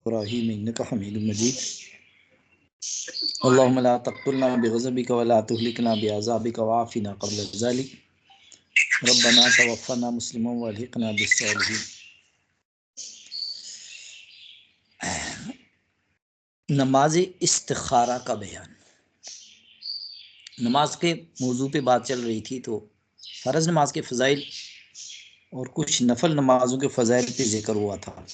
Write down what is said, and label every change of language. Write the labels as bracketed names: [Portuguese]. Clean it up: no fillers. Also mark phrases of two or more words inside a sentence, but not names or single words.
[Arabic] إبراهيم إنك حميد مجيد. اللهم لا تقتلنا بغضبك ولا تهلكنا بعذابك وعافنا قبل ذلك. ربنا توفنا مسلما وألحقنا بالصالحين. [Urdu] نماز استخارہ کا بیان. نماز کے موضوع پہ بات چل رہی تھی، تو فرض نماز کے فضائل اور کچھ نفل نمازوں کے فضائل پہ ذکر ہوا تھا.